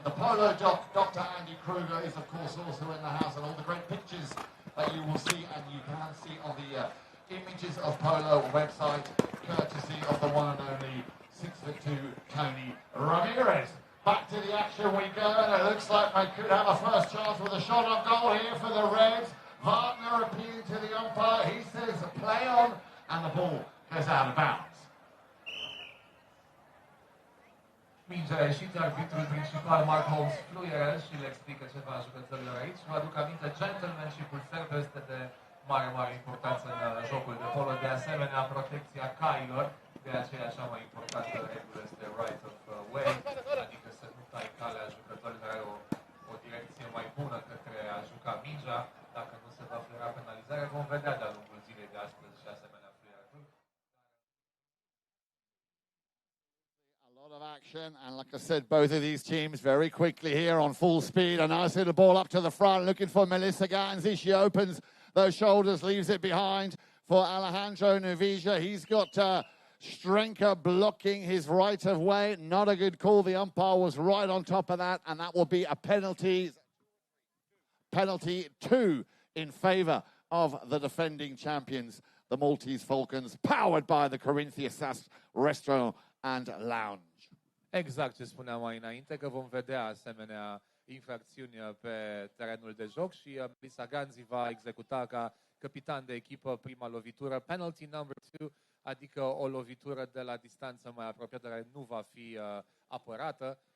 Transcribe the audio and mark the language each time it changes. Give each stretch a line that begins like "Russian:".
English: The Polo doc, Dr. Andy Kruger, is of course also in the house, and all the great pictures that you will see and you can see on the Images of Polo website, courtesy of the one and only 6'3" to Tony Ramirez. Back to the action we go, and it looks like they could have a first chance with a shot on goal here for the Reds. Wagner appealing to the umpire. He says play on, and the ball goes out of bounds.
Romanian: Mingea a ieșit, arbitrul principal Mark Holmes fluieră și le explică ceva jucătorilor aici. Vă aduc aminte, gentlemanship-ul fair play este de mare importanță în jocul de polo. De asemenea, protecția cailor, de aceea cea mai importantă regulă este right of way, adică să nu tai calea jucătorilor, are o direcție mai bună către a juca mingea. Dacă nu se va fluiera penalizare, vom vedea de-a lungul zilei de astăzi și asemenea fluierături.
English: Lot of action, and like I said, both of these teams very quickly here on full speed. A nice little ball up to the front, looking for Melissa Ganzi. She opens those shoulders, leaves it behind for Alejandro Nuvija. He's got Strenka blocking his right of way. Not a good call. The umpire was right on top of that, and that will be a penalty 2 in favour of the defending champions, the Maltese Falcons, powered by the Corinthia SAS Restaurant and Lounge.
Romanian: Exact ce spuneam mai înainte, că vom vedea asemenea infracțiuni pe terenul de joc și Melissa Ganzi va executa ca capitan de echipă prima lovitură,
English: penalty number 2,
Romanian: adică o lovitură de la distanță mai apropiată, care nu va fi apărată.